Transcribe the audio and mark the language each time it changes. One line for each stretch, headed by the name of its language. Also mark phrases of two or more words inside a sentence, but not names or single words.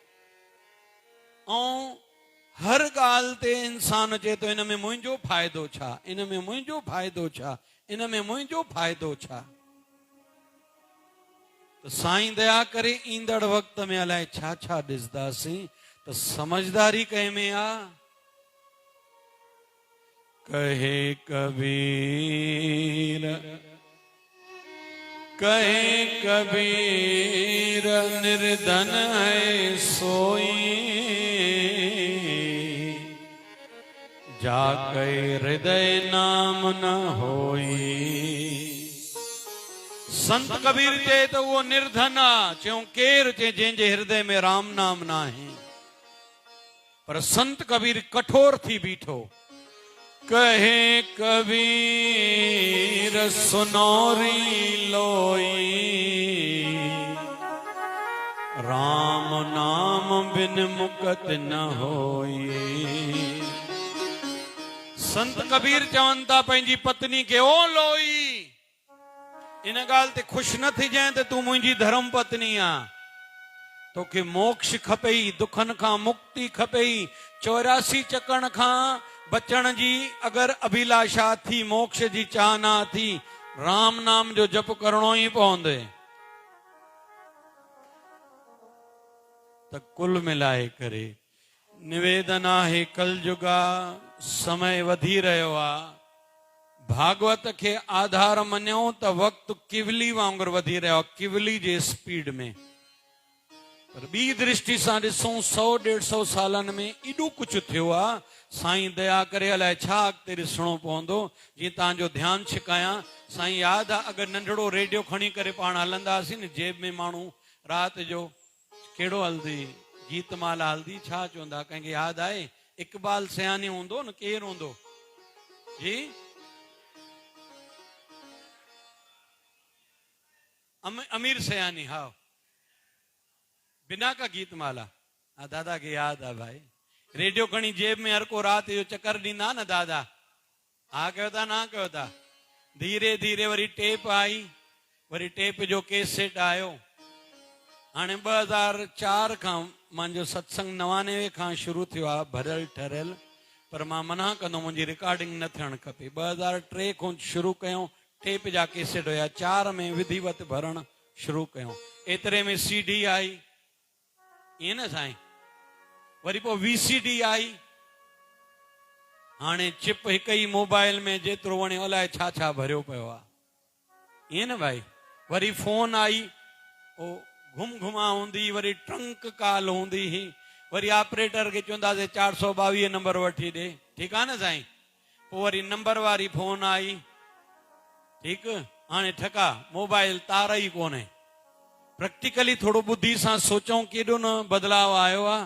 Sindhi: ऐं हर ॻाल्हि ते इंसान चए थो इन में मुंहिंजो फ़ाइदो छा, इन में मुंहिंजो फ़ाइदो छा, इन में मुंहिंजो फ़ाइदो छा। त साईं दया करे ईंदड़ वक़्त में अलाए छा छा ॾिसंदासीं। त समझदारी कंहिंमें आहे।
Hindi: कहे कबीर, कहे कबीर निर्धन है सोई, जाके हृदय नाम न होई।
Sindhi: संत कबीर चए तो वो निर्धन आ। चऊं केर चे जंहिंजे हृदय में राम नाम ना है। पर संत कबीर कठोर थी बीठो।
Hindi: कहे कबीर सुनोरी लोई, राम नाम बिन मुकत न होई।
Sindhi: संत कबीर चवनि था पंहिंजी पत्नी खे, ओ लोई इन ॻाल्हि ते ख़ुशि न थी जाए त तूं मुंहिंजी धर्म पत्नी आ, तोखे मोक्ष खपेई, दुखन खां मुक्ति खपेई, 84 चकण खां बचण जी अगर अभिलाषा थी, मोक्ष जी चाहना थी, राम नाम जो जप करणो ही पवंदे। त कुल मिलाए करे निवेदन आहे, कलयुगा समय वधी रहियो आ, भागवत के आधार मनियो त वक्त किवली वांगुर वधी रहियो, किवली जे स्पीड में। पर बी दृष्टि सां ॾिसूं 100-150 सालन में एॾो कुछ थियो आ, साईं दया करे अलाए छा अॻिते ॾिसणो पवंदो। जीअं तव्हांजो ध्यानु छिकायां, साईं यादि आहे अगरि नंढड़ो रेडियो खणी करे पाण हलंदासीं न, जेब में माण्हू राति जो कहिड़ो हलंदी, गीतमाला हलंदी, छा चवंदा, कंहिंखे यादि आहे? इकबाल सयानी हूंदो न, केरु हूंदो जी? अमीर सयानी, हा, बिना का गीतमाला।
Hindi: हाँ दादा के याद है भाई,
Sindhi: रेडियो खणी जेब में हर को रात जो चक्कर ॾींदा न दादा, हा कयो था ना कयो था। धीरे धीरे वरी टेप आई, वरी टेप जो कैसेट आयो। हाणे 2004 खां मुंहिंजो सत्संग 99 खां शुरू थियो आहे, भरियल ठरियल, पर मां मना कंदो मुंहिंजी रिकॉर्डिंग न थियणु खपे। 2003 खां शुरू कयूं, टेप जा कैसेट हुया, 4 में विधिवत भरण शुरू कयूं, एतिरे में CD आई, ईअं न साईं, वरी पोइ VCD आई, हाणे चिप हिक ई मोबाइल में जेतिरो वणे अलाए छा छा भरियो पियो आहे, ईअं न भाई। वरी फोन आई, ओ घुम घुमा हूंदी, वरी ट्रंक कॉल हूंदी ही, वरी ऑपरेटर खे चवंदासीं 422 नंबर वठी ॾे, ठीकु आहे न साईं। पोइ वरी नंबर वारी फोन आई, ठीकु। हाणे ठका मोबाइल तार ई कोन्हे। प्रैक्टिकली थोड़ो बुद्धि सां सोचूं केॾो न बदलाव आयो आहे।